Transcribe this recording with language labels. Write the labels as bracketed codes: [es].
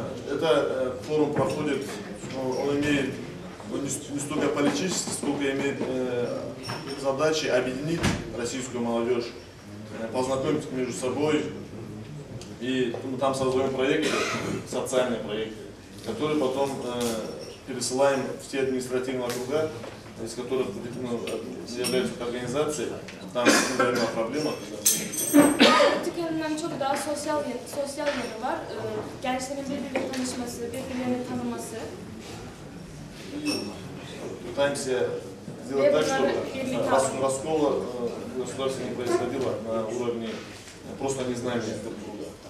[ru] Это форум проходит, он имеет не столько политический, сколько имеет задачи объединить российскую молодежь, познакомить между собой, и мы там создаем проекты, социальные проекты, которые потом пересылаем в те административные округа, из которых являются организации, там мы говорим о проблемах. [tr] Türkiye'nin çok daha sosyal yanı var. Gençlerin birbiriyle tanışması, birbirlerini tanıması. [ru] Пытаемся сделать так, чтобы раскола государства не происходило на уровне просто не знаем друг друга.